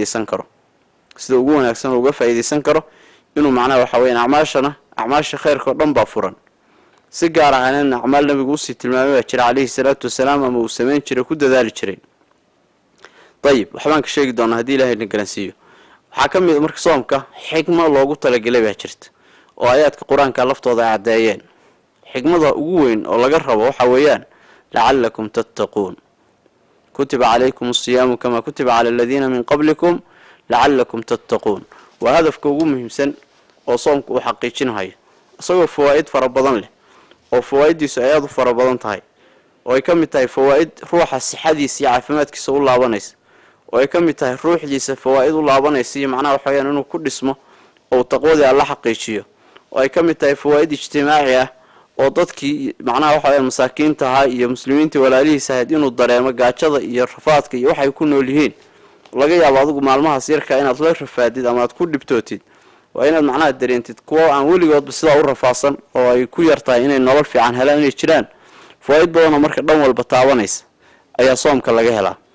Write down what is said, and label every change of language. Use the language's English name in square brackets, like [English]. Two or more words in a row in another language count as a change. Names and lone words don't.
[Somali] faa'iideysan karo inuu macnaha waxa weeyaan acmaasha khayrka dhan baa furan si gaar ah in acmaal nabigu si tilmaamay jira [Arabic] عليه الصلاة والسلام [Somali] ama uu sameyn jiray ku dadaali jiray waxbaan ka sheegi doonaa hadii Ilaahay na garansiiyo waxa kamid marka soomka xigmad loogu talagalay baa jirta oo aayadka quraanka laftooda ay cadeeyeen xigmada ugu weyn oo laga rabo waxa weeyaan [Arabic] لعلكم تتقون كتب عليكم الصيام كما كتب على الذين من قبلكم لعلكم تتقون [Somali] wa hadafka ugu muhiimsan oo soomku uu xaqiijinayo asagoo fawaa'id fara badan leh oo fawaa'idiisu ay aad u fara badan tahay oo ay kamid tahay fawaa'id ruuxa sixadiisa iyo caafimaadkiisa u laabanaysa oo ay kamid tahay ruuxdiisa fawaa'id u laabanaysa iyo macnaha waxa weeyaan inuu ku dhismo oo taqwada Allah xaqiijiyo oo ay kamid tahay fawaa'id ijtimaaci ah oo dadkii macnaha waxa weeyaan masaakiinta ah iyo muslimiinta walaalihiisa ahayd inuu dareemo gaajada iyo rafaadka iyo waxay ku nool yihiin laga yaabo adigu maalmahaas yarka inaad la rafaadid ama aad ku dhibtootid waa inaad macnaha dareentid kuwa aan weligood sida u rafaasan oo ay ku yartahay inay nolol fiican helaan inay jiraan fawaa'id badan marka dhan walba taabanaysa ayaa soomka laga helaa